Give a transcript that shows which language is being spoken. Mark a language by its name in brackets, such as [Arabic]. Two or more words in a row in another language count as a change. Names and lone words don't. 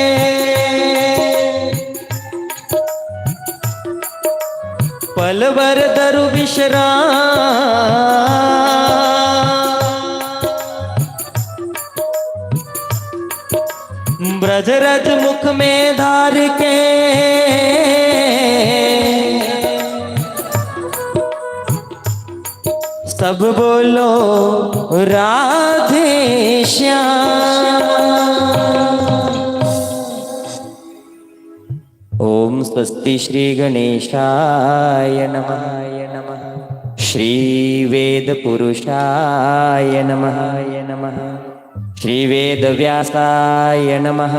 [Hindi] पल भर धरु विश्राम ब्रज रज मुख में धार के सब बोलो राधे श्याम। [Sanskrit] ओम स्वस्ति श्री गणेशाय नमः। श्री वेद पुरुषाय नमः। श्री वेद व्यासाय नमः।